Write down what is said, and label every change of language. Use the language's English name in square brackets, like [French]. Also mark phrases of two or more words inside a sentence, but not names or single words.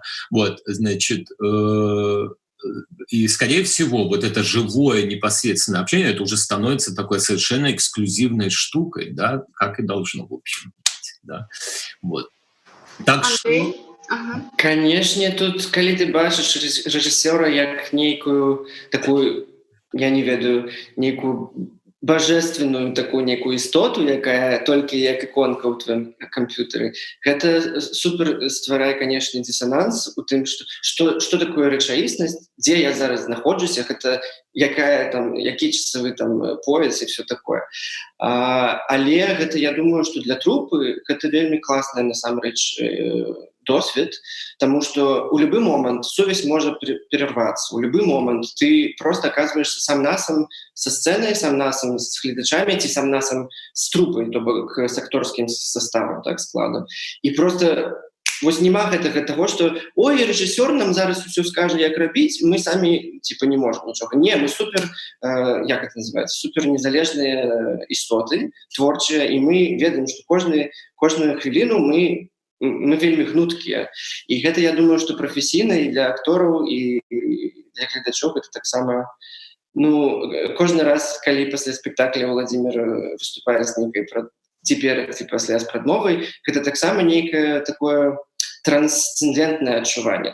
[Russian] Вот, значит, и, скорее всего, вот это живое непосредственное общение, это уже становится такой совершенно эксклюзивной штукой, да, как и должно, в общем, быть. Да? Вот. Так что... Конечно, [Belarusian] тут, калі ты бачыш рэжысёра як нейкую такую, я не ведаю, нейкую божественную такую некую істоту, якая толькі як іконка ў твоім камп'ютары. Гэта супер стварае, канешне, дысананс у тым, што такое рэчаіснасць, дзе я зараз знаходжуся, гэта які часовы там пояс і все такое. Але гэта, я думаю, што для трупы гэта вельмі класная насамрэч досвед, [Russian] потому что в любой момент совесть может перерваться, в любой момент ты просто оказываешься сам насам со сценой, сам насам с глядачами, [Belarusian] ці сам насам [Russian] с трупой, [Belarusian] то бок [Russian] с акторским составом, так складом. И просто [Belarusian] вось нема гэтага [Russian] того, что ой, режиссер нам зараз все скажет, [Belarusian] як рабіць, [Russian] мы сами типа не можем ничего. Не, мы супер, як это называется, супер незалежные истоты, творчие, и мы ведаем, что кожную хвилину [Belarusian] мы вельмі гнуткія. І гэта, я думаю, што прафесійна і для актораў, і для гледачоў гэта таксама... кожны раз, калі пасля спектакля Владзімир выступае з нейкай пасля з прадмовай, гэта таксама нейкае такое трансцэндэнтнае адчуванне.